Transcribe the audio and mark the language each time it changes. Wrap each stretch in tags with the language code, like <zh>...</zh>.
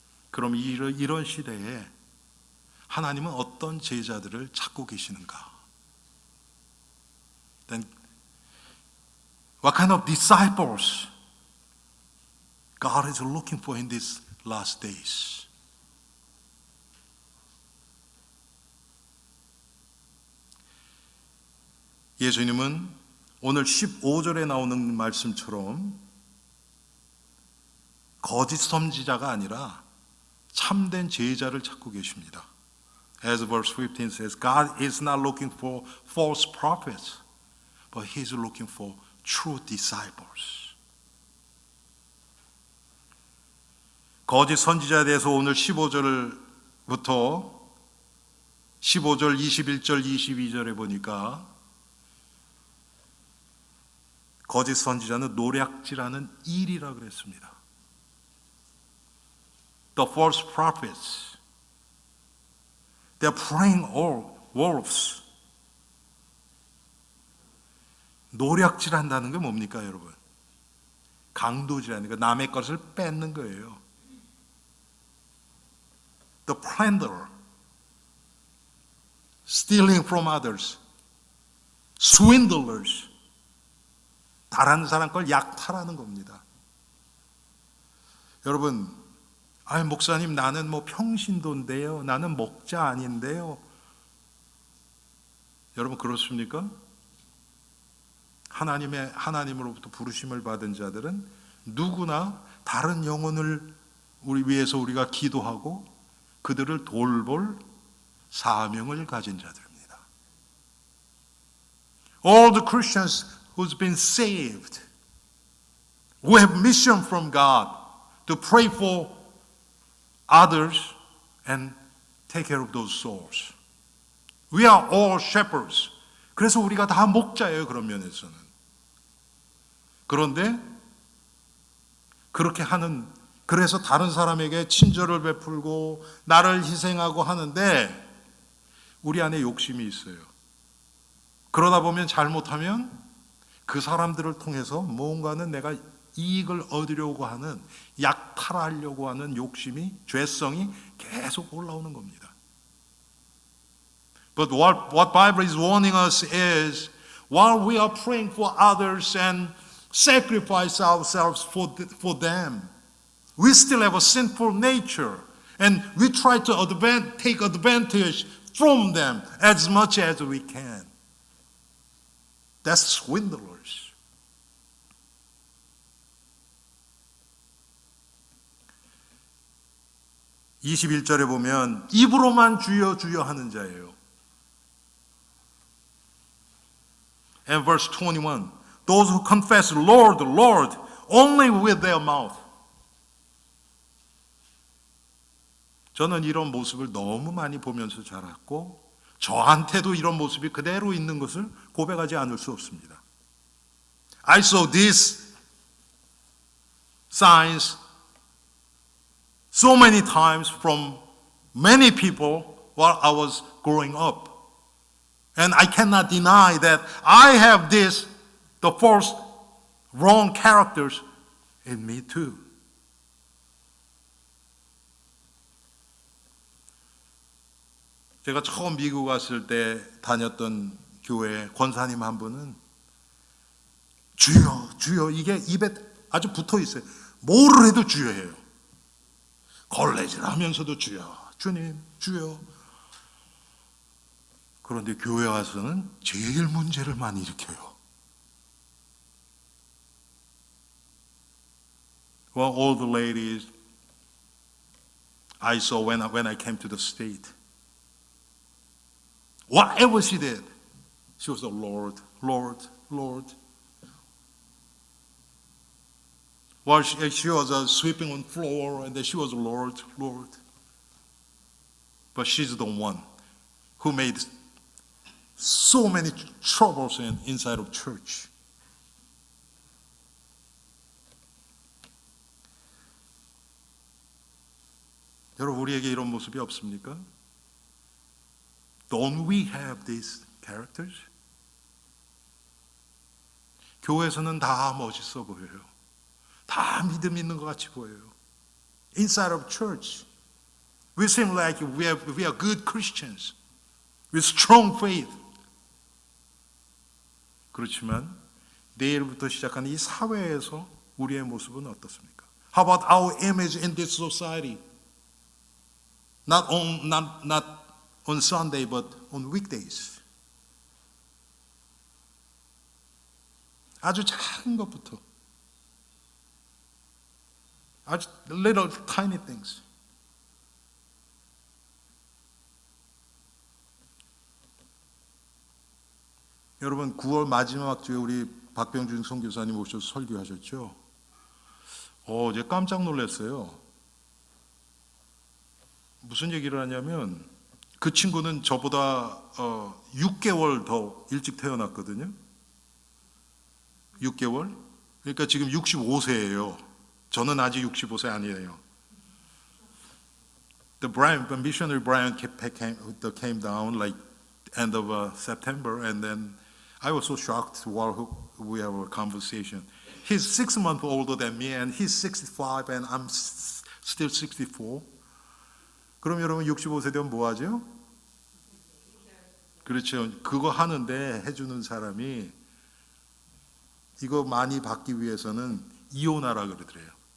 <ko>그럼 이런 시대에 하나님은 어떤 제자들을 찾고 계시는가?</ko> <en>Then what kind of disciples God is looking for in these last days?</en> <ko>예수님은 오늘 15절에 나오는 말씀처럼 거짓 선지자가 아니라 참된 제자를 찾고 계십니다.</ko> <en>As verse 15 says, God is not looking for false prophets, but He is looking for true disciples.</en> <ko>거짓 선지자에 대해서 오늘 15절부터 15절, 21절, 22절에 보니까 거짓 선지자는 노략질하는 일이라 그랬습니다.</ko> <en>The false prophets, they're praying wolves.</en> <ko>노략질한다는 게 뭡니까, 여러분? 강도질하는 거, 남의 것을 뺏는 거예요.</ko> <en>The plunder, stealing from others, swindlers,</en> <ko>다른 사람 걸 약탈하는 겁니다. 여러분, 아니 목사님, 나는 뭐 평신도인데요, 나는 목자 아닌데요, 여러분 그렇습니까? 하나님으로부터 부르심을 받은 자들은 누구나 다른 영혼을 우리 위해서 우리가 기도하고 그들을 돌볼 사명을 가진 자들입니다.</ko> <en>All the Christians who's been saved, who have mission from God to pray for others and take care of those souls. We are all shepherds.</en> <ko>그래서 우리가 다 목자예요, 그런 면에서는. 그런데 그렇게 그래서 다른 사람에게 친절을 베풀고 나를 희생하고 하는데 우리 안에 욕심이 있어요. 그러다 보면 잘못하면 그 사람들을 통해서 뭔가는 내가 이익을 얻으려고 하는, 약탈하려고 하는 욕심이, 죄성이 계속 올라오는 겁니다.</ko> <en>But what Bible is warning us is, while we are praying for others and sacrifice ourselves for them, we still have a sinful nature, and we try to take advantage from them as much as we can. That's swindlers.</en> <ko>(21절에) 보면 입으로만 주여 주여 하는 자예요.</ko> <en>And verse 21, those who confess Lord, Lord, only with their mouth.</en> <ko>저는 이런 모습을 너무 많이 보면서 자랐고 저한테도 이런 모습이 그대로 있는 것을 고백하지 않을 수 없습니다.</ko> <en>I saw these signs so many times from many people while I was growing up. And I cannot deny that I have the false, wrong characters in me too.</en> <ko>제가 처음 미국 왔을 때 다녔던 교회 권사님 한 분은 주여, 주여, 이게 입에 아주 붙어 있어요. 뭐를 해도 주여해요. 걸레질 하면서도 주여, 주님, 주여. 그런데 교회 와서는 제일 문제를 많이 일으켜요.</ko> <en>Well, all the ladies I saw when I came to the state, whatever she did, she was the Lord, Lord, Lord. While she was sweeping on the floor, and then she was Lord, Lord. But she's the one who made so many troubles inside of church.</en> <ko>여러분, 우리에게 이런 모습이 없습니까?</ko> <en>Don't we have these characters?</en> <ko>교회에서는 다 멋있어 보여요. 다 믿음 있는 것 같이 보여요.</ko> <en>Inside of church, we seem like we are good Christians with strong faith.</en> <ko>그렇지만 내일부터 시작하는 이 사회에서 우리의 모습은 어떻습니까?</ko> <en>How about our image in this society? Not on Sunday, but on weekdays.</en> <ko>아주 작은 것부터, 아주</ko> <en>little tiny things.</en> <ko>여러분 9월 마지막 주에 우리 박병준 선교사님 오셔서 설교하셨죠? 어제 깜짝 놀랐어요. 무슨 얘기를 하냐면 그 친구는 저보다 6개월 더 일찍 태어났거든요. 6개월? 그러니까 지금 65세예요. 저는 아직 65세 아니에요.</ko> <en>The missionary Brian came down like end of September, and then I was so shocked while we have a conversation. He's 6 months older than me, and he's 65, and I'm still 64.</en> <ko>그럼 여러분 65세 되면 뭐 하죠? 그렇죠. 그거 하는데 해주는 사람이 이거 많이 받기 위해서는 이혼하라 그러더래요.</ko>